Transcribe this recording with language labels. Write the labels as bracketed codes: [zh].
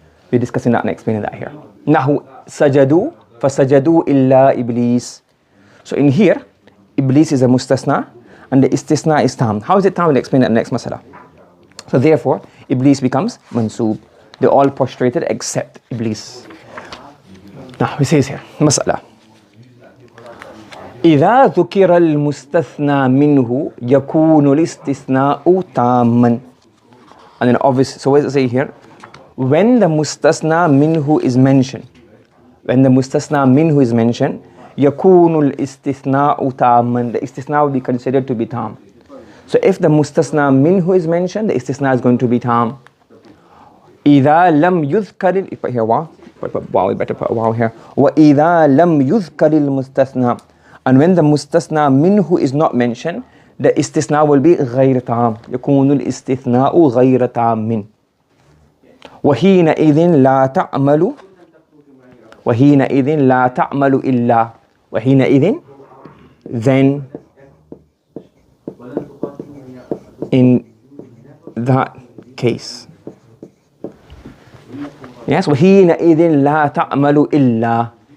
[en] We're discussing that and explaining that here. [ar] Nahu sajadu fasajadu illa iblis. [en] So in here, iblis is a mustasna and the istisna is tam. How is it tam? We'll explain that in the next masala. So therefore, iblis becomes mansub. They all prostrated except iblis. Now, he says here, mas'ala. [ar] إذا ذكر المستثنى منه يكون الاستثناء تاما. [en] And then obviously, so what does it say here? When the mustasna minhu is mentioned, when the mustasna minhu is mentioned, [ar] يكون الاستثناء تاما. [en] The istisna will be considered to be tam. So if the mustasna minhu is mentioned, the istisna is going to be tam. [ar] إذا لم يذكر, [en] if I hear wow, but wow, we better put a wow here. [ar] وإذا لم يذكر المستثنى. [en] And when the mustasna minhu is not mentioned, the istisna will be غير تام. [ar] يكون الاستثناء غير تام. وحينئذ لا تعمل وحينئذ لا تعمل إلا. [en] وحينئذ, then in that case. [ar] Yes, وحينئذ لا تعمل إلا.